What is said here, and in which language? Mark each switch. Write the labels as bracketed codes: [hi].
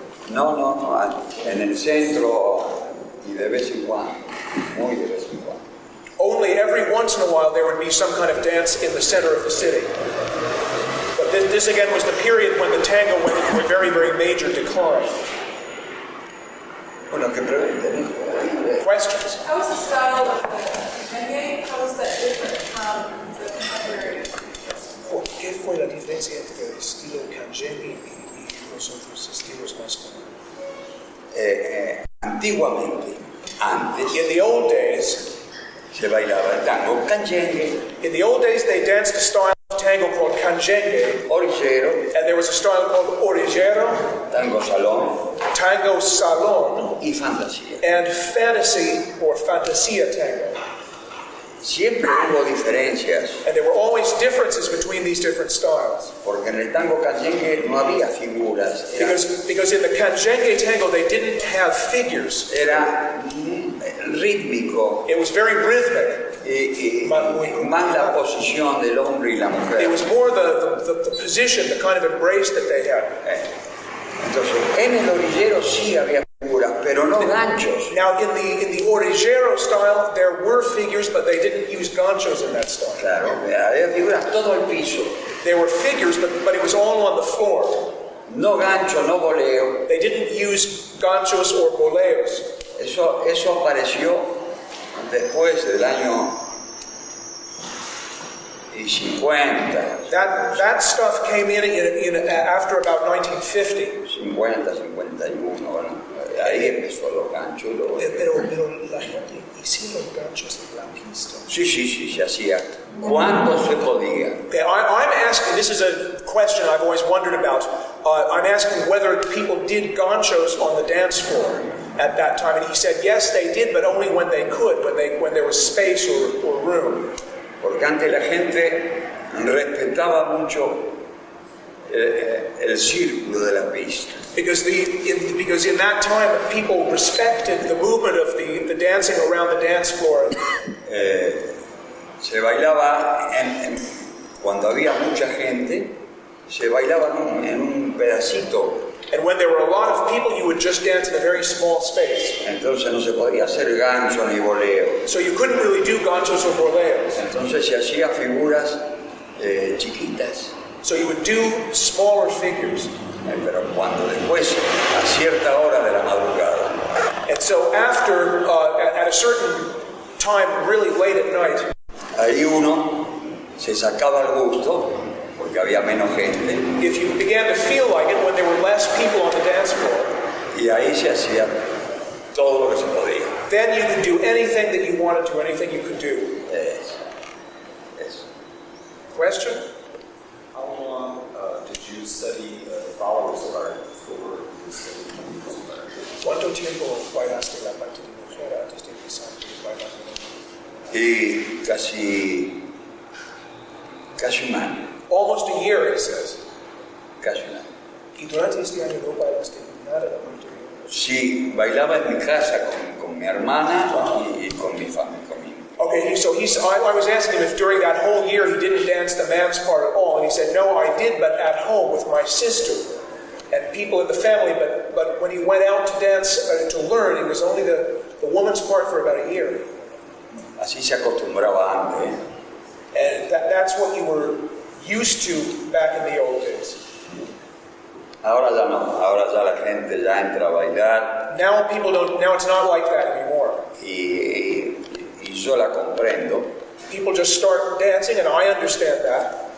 [es] No, en el centro y de vez en cuando, muy de vez en cuando. [en] Only every once in a while there would be some kind of dance in the center of the city. But this again was the period when the tango went into a very, very major decline. [es] Bueno, que pregunten. [en] Questions? How is the style of the merengue? How is that different from the contemporary? [es] ¿Qué fue la diferencia entre el estilo canjengue y los otros estilos más comunes? Antiguamente, antes, [en] In the old days, [es] se bailaba el tango canyengue, [en] they danced a style of tango called canjengue, [es] orillero, [en] and there was a style called orillero, [es] tango salón [en] tango salon, [es] y fantasía. [en] and fantasy or fantasia tango. [es] Siempre hubo diferencias, [en] And there were always differences between these different styles. [es] porque en el tango canyengue no había figuras, [en] Because in the canjengue tango, they didn't have figures. [es] era rítmico, [en] It was very rhythmic. [es] más la posición del hombre y la mujer. [en] It was more the position, the kind of embrace that they had. [es] Entonces, en el orillero sí había figuras, pero no ganchos. [en] Now, in the orillero style, there were figures, but they didn't use ganchos in that style. [es] Claro, había figuras todo el piso. [en] There were figures, but it was all on the floor. [es] No gancho, no boleo. [en] They didn't use ganchos or boleos. [es] Eso apareció después del año 50. [en] That stuff came in after about 1950. [es] 50, 51, bueno, ahí empezó los ganchos. Pero la gente hicieron ganchos en la pista. Sí, se hacía. ¿Cuándo se podía? [en] Okay, I'm asking, this is a question I've always wondered about. I'm asking whether people did ganchos on the dance floor at that time. And he said, yes, they did, but only when they could, when there was space or room. [es] Porque antes la gente respetaba mucho el círculo de la pista. [en] Because in that time, people respected the movement of the dancing around the dance floor. [es] Se bailaba, cuando había mucha gente, se bailaba en un pedacito. [en] And when there were a lot of people, you would just dance in a very small space. [es] Entonces no se podía hacer gancho ni boleo. [en] So you couldn't really do ganchos or boleos. [es] Entonces se hacía figuras chiquitas. [en] So you would do smaller figures. [es] Pero cuando después, a cierta hora de la madrugada, [en] And so after, at a certain time, really late at night, [es] ahí uno se sacaba el gusto, porque había menos gente, [en] if you began to feel like it when there were less people on the dance floor, [es] y ahí se hacía todo lo que se podía. [en] then you could do anything that you wanted to, anything you could do. [es] Eso. [en] Question? How long did you study the followers art before you studied music art? [es] ¿Cuánto tiempo bailaste la parte de mujer antes de empezar a bailar? Y casi un año, [en] Almost a year, it says. [es] casi un año. Y durante este año no bailaste nada de la parte de mujer. Sí, bailaba en mi casa con mi hermana y con mi familia. [en] Okay, I was asking him if during that whole year he didn't dance the man's part at all, and he said, no, I did, but at home with my sister and people in the family, but when he went out to dance, to learn, it was only the woman's part for about a year. [es] Así se acostumbraba antes. [en] And that's what you were used to back in the old days. [es] Ahora ya no, ahora ya la gente ya entra a bailar [en] Now it's not like that anymore. [es] y yo la comprendo, [en] People just start dancing, and I understand that,